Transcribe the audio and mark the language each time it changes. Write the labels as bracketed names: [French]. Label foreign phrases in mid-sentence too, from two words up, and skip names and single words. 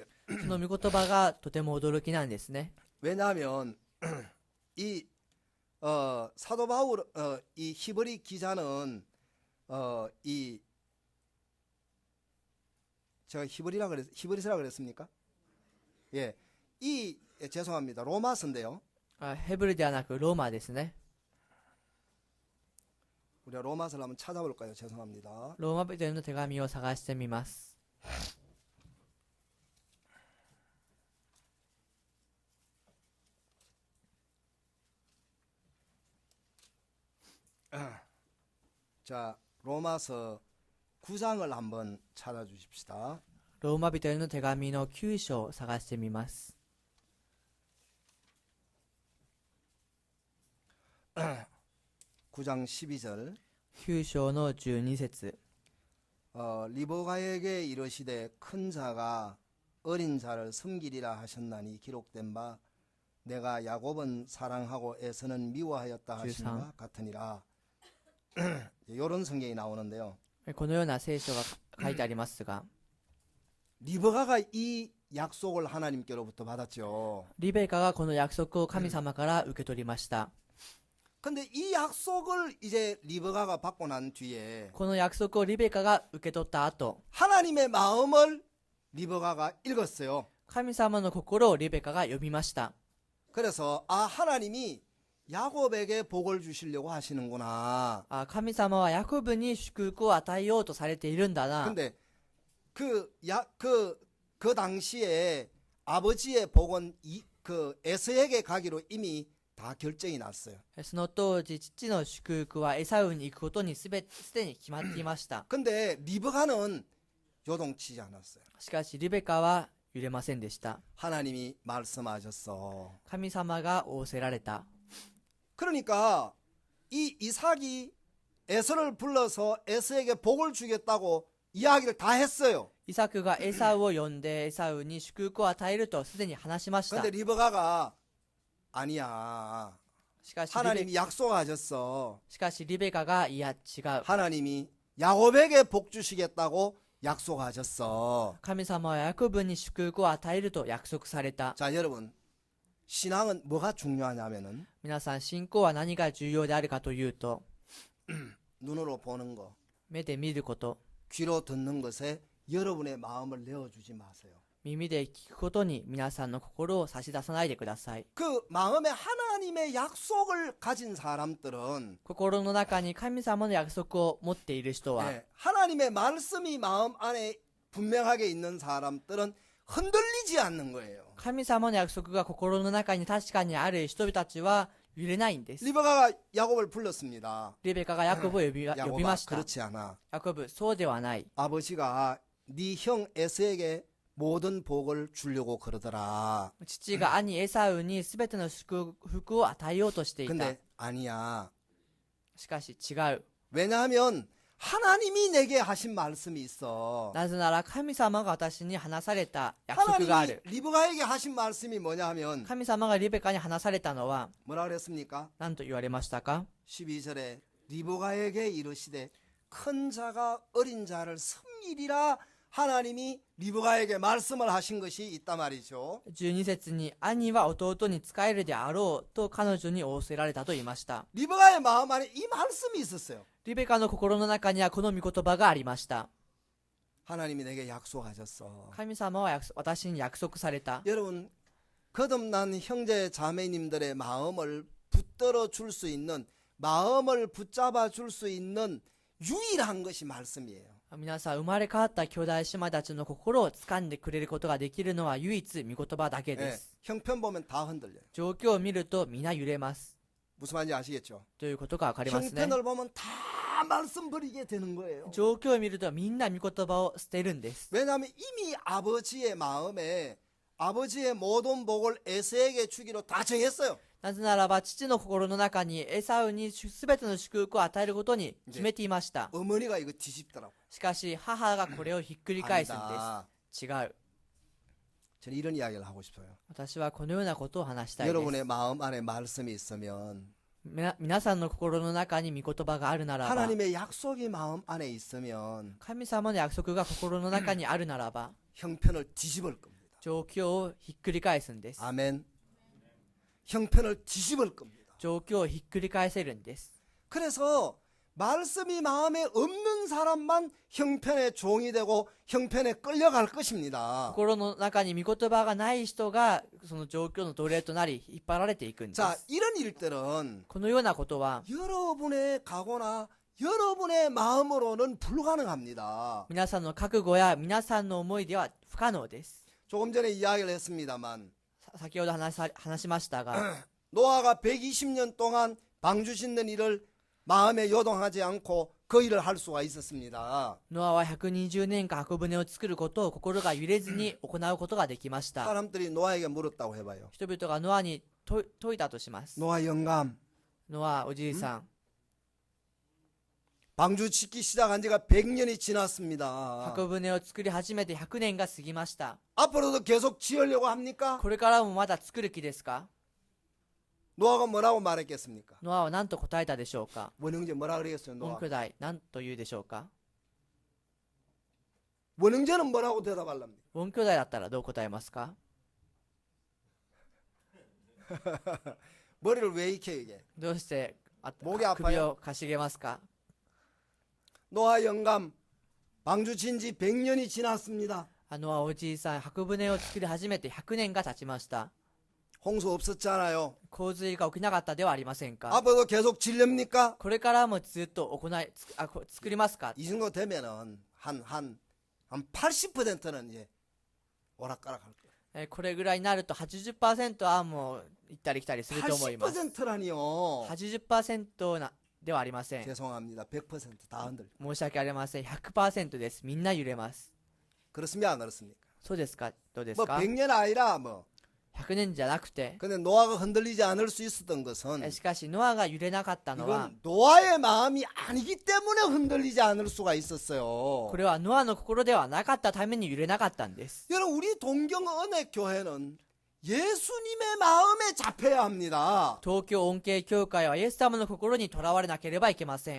[Japanese] その御言葉がとても驚きなんですね。 [Korean] 왜냐하면 이 사도 바울 이 히브리 기자는 제가 히브리서라 그랬습니까? 예, 죄송합니다. 로마서인데요. [Japanese] ヘブルではなくローマですね。 [Korean] 우리가 로마서를 한번 찾아볼까요? 죄송합니다. [Japanese] ローマ人への手紙を探してみます。 [Korean] 자, 로마서 9장을 한번 찾아주십시다. [Japanese] ローマ人への手紙の9章を探してみます。 [Korean] 9장 12절 [Japanese] 9 章の12節 [Korean] 리버가에게 이르시되 큰 자가 어린 자를 섬기리라 하셨나니 기록된 바 내가 야곱은 사랑하고 에서는 미워하였다 하신 바 같으니라. 이런 성경이 나오는데요. [Japanese] このような聖書が書いてありますが、 [Korean] 리버가가 이 약속을 하나님께로부터 받았죠. [Japanese] リベカがこの約束を神様から受け取りました。 [Korean] 근데 이 약속을 이제 리브가가 받고 난 뒤에 [Japanese] この約束をリベカが受け取った後、 [Korean] 하나님의 마음을 리브가가 읽었어요. [Japanese] 神様の心をリベカが読みました。 [Korean] 그래서 하나님이 야곱에게 복을 주시려고 하시는구나. [Japanese] 神様はヤコブに祝福を与えようとされているんだな。 [Korean] 근데 그 당시에 아버지의 복은 그 에서에게 가기로 이미 다 결정이 났어요. [Japanese] その当時、父の祝福はエサウに行くことにすでに決まっていました。 [Korean] 근데 리브가는 요동치지 않았어요. [Japanese] しかしリベカは揺れませんでした。 [Korean] 하나님이 말씀하셨어. [Japanese] 神様が仰せられた。 [Korean] 그러니까 이 이삭이 에서를 불러서 에서에게 복을 주겠다고 이야기를 다 했어요. [Japanese] イサクがエサウを呼んでエサウに祝福を与えるとすでに話しました。 [Korean] 근데 리브가가 아니야. [Japanese] しかし [Korean] 하나님이 약속하셨어. [Japanese] リベカがいや違う。 [Korean] 하나님이 야곱에게 복 주시겠다고 약속하셨어. [Japanese] 神様はヤコブに祝福を与えると約束された。 [Korean] 자, 여러분. 신앙은 뭐가 중요하냐면은 [Japanese] 皆さん、信仰は何が重要であるかというと、 [Korean] 눈으로 보는 거, [Japanese] 目で見ること、 [Korean] 귀로 듣는 것에 여러분의 마음을 내어주지 마세요. [Japanese] 耳で聞くことに皆さんの心を差し出さないでください。 [Korean] 그 마음에 하나님의 약속을 가진 사람들은 [Japanese] 心の中に神様の約束を持っている人は、 [Korean] 하나님의 말씀이 마음 안에 분명하게 있는 사람들은 흔들리지 않는 거예요. [Japanese] 神様の約束が心の中に確かにある人々たちは揺れないんです。 [Korean] 리브가가 야곱을 불렀습니다. [Japanese] リベカがヤコブを呼びま [Korean] 야곱아, [Japanese] した。 [Korean] 그렇지 않아. [Japanese] ヤコブ、そうではない。 [Korean] 아버지가 네 형 에서에게 모든 복을 주려고 그러더라. [Japanese] 父が兄エサウに全ての祝福を与えようとしていた。 [Korean] 근데 아니야. [Japanese] しかし違う。 [Korean] 왜냐하면 하나님이 내게 하신 말씀이 있어. [Japanese] なぜなら神様が私に話された約束があ [Korean] 하나님이 [Japanese] る。 [Korean] 리브가에게 하신 말씀이 뭐냐 하면 [Japanese] 神様がリベカに話されたのは [Korean] 뭐라 그랬습니까? [Japanese] 何と言われましたか？ [Korean] 12절에 리브가에게 이르시되 큰 자가 어린 자를 섬기리라 하나님이 리브가에게 말씀을 하신 것이 있단 말이죠. [Japanese] 12 節に兄は弟に仕えるであろうと彼女に仰せられたと言いました。 [Korean] 리브가의 마음 안에 이 말씀이 있었어요. [Japanese] リベカの心の中にはこの御言葉がありました。 [Korean] 하나님이 내게 약속하셨어. [Japanese] 神様は私に約束された。 [Korean] 여러분 거듭난 형제 자매님들의 마음을 붙들어 줄 수 있는 마음을 붙잡아 줄 수 있는 유일한 것이 말씀이에요. [Japanese] 皆さん、生まれ変わった兄弟姉妹たちの心を掴んでくれることができるのは唯一御言葉だけで [Korean] 네, [Japanese] す。 [Korean] 형편 보면 다 흔들려요. [Japanese] 状況を見ると皆揺れます。 [Korean] 무슨 말인지 아시겠죠? [Japanese] ということがわかりますね。 [Korean] 형편을 보면 다 말씀 버리게 되는 거예요. [Japanese] 状況を見るとみんな御言葉を捨てるんです。 [Korean] 왜냐하면 이미 아버지의 마음에 아버지의 모든 복을 에서에게 주기로 다 정했어요. [Japanese] なぜならば父の心の中にエサウに全ての祝福を与えることに決めていました。 [Korean] 어머니가 이거 뒤집더라고. [Japanese] しかし母がこれをひっくり返すんで [Korean] 아니다. [Japanese] す。違う。 [Korean] 저는 이런 이야기를 하고 싶어요. [Japanese] 私はこのようなことを話したいです。 [Korean] 여러분의 마음 안에 말씀이 있으면 [Japanese] 皆さんの心の中に御言葉があるならば、 [Korean] 하나님의 약속이 마음 안에 있으면 [Japanese] 神様の約束が心の中にあるならば、 [Korean] 형편을 뒤집을 겁니다. [Japanese] 状況をひっくり返すんです。 [Korean] 아멘. 형편을 뒤집을 겁니다. [Japanese] 状況をひっくり返せるんです。 [Korean] 그래서 말씀이 마음에 없는 사람만 형편의 종이 되고 형편에 끌려갈 것입니다. [Japanese] 心の中に御言葉がない人がその状況の奴隷となり引っ張られていくんです。 [Korean] 자, 이런 일들은 [Japanese] このようなことは [Korean] 여러분의 각오나 여러분의 마음으로는 불가능합니다. [Japanese] 皆さんの覚悟や皆さんの思いでは不可能です。 [Korean] 조금 전에 이야기를 했습니다만 [Japanese] 先ほど話しましたが [Korean] 노아가 120년 동안 방주 짓는 일을 마음에 요동하지 않고 그 일을 할 수가 있었습니다. [Japanese] ノアは120年間箱舟を作ることを心が揺れずに行うことができました。 [Korean] 사람들이 노아에게 물었다고 해봐요. [Japanese] 人々がノアに問いたとします。 [Korean] 노아 영감, [Japanese] ノアおじいさん、 [Korean] 방주 짓기 시작한 지가 100년이 지났습니다. [Japanese] 箱舟を作り始めて100年が過ぎました。 [Korean] 앞으로도 계속 지으려고 합니까? [Japanese] これからもまだ作る気ですか？ [Korean] 노아가 뭐라고 말했겠습니까? [Japanese] ノアは何と答えたでしょうか？ [Korean] 원형제 뭐라 그러겠어요? [Japanese] 御 [Korean] 노아. [Japanese] 兄弟何と言うでしょうか？ [Korean] 원형제는 뭐라고 대답하랍니까? [Japanese] 御兄弟だったらどう答えますか？ [Korean] 머리를 왜 익혀 이게? [Japanese] どうして [Korean] 목이 [Japanese] 首 [Korean] 아파요? [Japanese] をかしげますか？ [Korean] 노아 영감 방주 진지 100년이 지났습니다. [Japanese] ノアおじいさん、箱舟を作り始めて100年が経ちました。 [Korean] 홍수 없었잖아요. [Japanese] 洪水が起きなかったではありませんか？ [Korean] 앞으로도 계속 질렵니까? [Japanese] これからもずっと作りますか？ [Korean] 이 정도 되면은 한 80%는 이제 오락가락 할 거예요. [Japanese] これぐらいになると 80% はもう行ったり来たりすると思います。 [Korean] 80%라니요. [Japanese] 80% ではありません。 [Korean] 죄송합니다. 100%다 흔들. [Japanese] 申し訳ありません。100% です。みんな揺れます。 [Korean] 그렇습니까? 안 그렇습니까? [Japanese] そうですか？どうです [Korean] 뭐 [Japanese] か？ [Korean] 100년 아니라 뭐. [Japanese] 100 年じゃなくて、 [Korean] 근데 노아가 흔들리지 않을 수 있었던 것은 [Japanese] しかしノアが揺れなかったのは、 [Korean] 이건 노아의 마음이 아니기 때문에 흔들리지 않을 수가 있었어요. [Japanese] これはノアの心ではなかったために揺れなかったんです。 [Korean] 여러분 우리 동경 은혜 교회는 예수님의 마음에 잡혀야 합니다. [Japanese] 東京恩恵教会はイエス様の心にとらわれなければいけません。